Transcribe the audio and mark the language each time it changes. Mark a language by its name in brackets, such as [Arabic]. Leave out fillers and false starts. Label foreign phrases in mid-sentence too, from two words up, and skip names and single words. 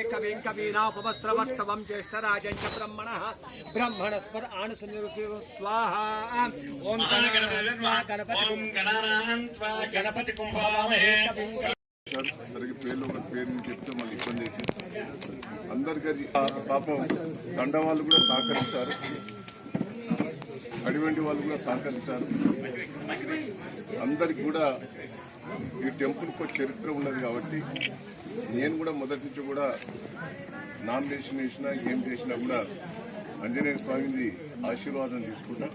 [Sanskrit] कविं कवीनापवस्त्रवत्तवं ज्येष्ठराजं च ब्रह्मणः ब्रह्मणस्पद आनसुनिरुसिव स्वाहा ओम गणपति को महवामहे [Telugu] అందరికి పేర్లు ఒక పేరు చెప్తే మళ్ళీ ఇబ్బంది అవుతుంది. అందరికీ పాపం దండ వాళ్ళు కూడా సహకరించారు, అడివండి వాళ్ళు కూడా సహకరించారు. అందరికి కూడా ఈ టెంపుల్కి ఒక చరిత్ర ఉన్నది కాబట్టి నేను కూడా మొదటి నుంచి కూడా నామినేషన్ వేసినా ఏం చేసినా కూడా ఆంజనేయ స్వామిని ఆశీర్వాదం తీసుకుంటా.